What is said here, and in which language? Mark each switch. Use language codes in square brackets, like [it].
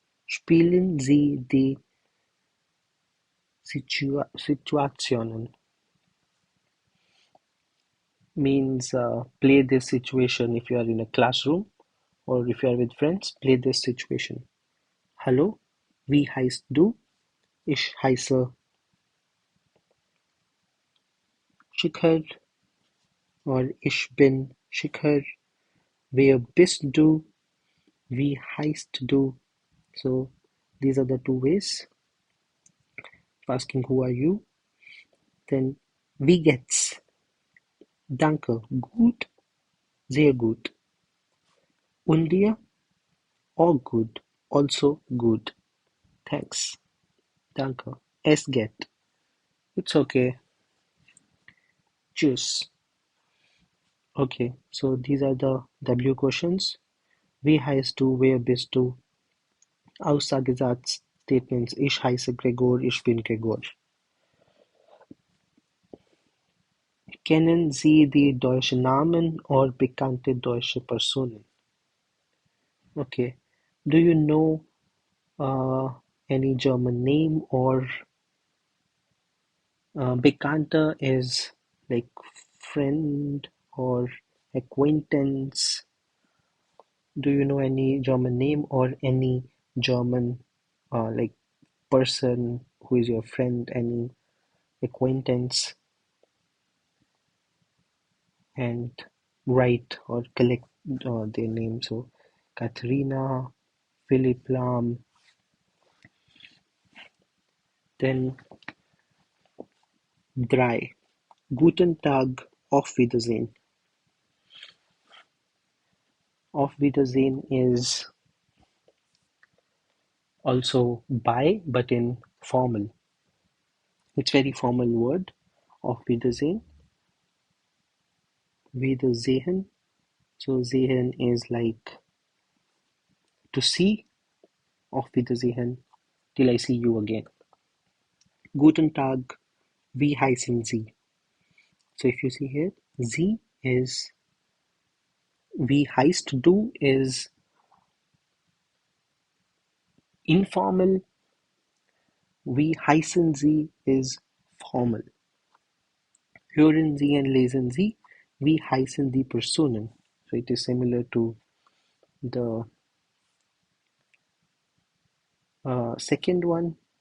[de] Spielen Sie die Situationen. [en] Means play this situation if you are in a classroom or if you are with friends, play this situation. [de] Hallo, wie heißt du? Ich heiße Shikhar, or ich bin Shikhar. Wer bist du? Wie heißt du? [en] So these are the two ways of asking who are you. [de] Then wie geht's? Danke, gut, sehr gut. Und dir? [en] All good, also good. Thanks, danke. [de] Es geht. [en] It's okay. Tschüss. Okay, so these are the W questions. [de] Wie heißt du? Wer bist du? Aussagesatz statements. Ich heiße Gregor, ich bin Gregor. Kennen Sie die deutschen Namen or bekannte deutsche Personen? [en] Okay. Do you know uh, any German name or Bekannter is like friend or acquaintance? Do you know any German name or any German like person who is your friend, any acquaintance? And write or collect their names. So Katharina, Philip Lahm, then drei. [de] Guten Tag, auf Wiedersehen. [en] Auf Wiedersehen is also bye, but in formal. It's very formal word. Auf Wiedersehen. Wiedersehen. So sehen is like to see. Auf Wiedersehen. Till I see you again. [de] Guten Tag, wie heißen Sie? [en] So if you see here, [de] Sie is wie heißt du [en] is informal. [de] Wie heißen Sie [en] is formal. [de] Hören Sie und lesen Sie. Wie heißen die Personen? [en] So it is similar to the second one.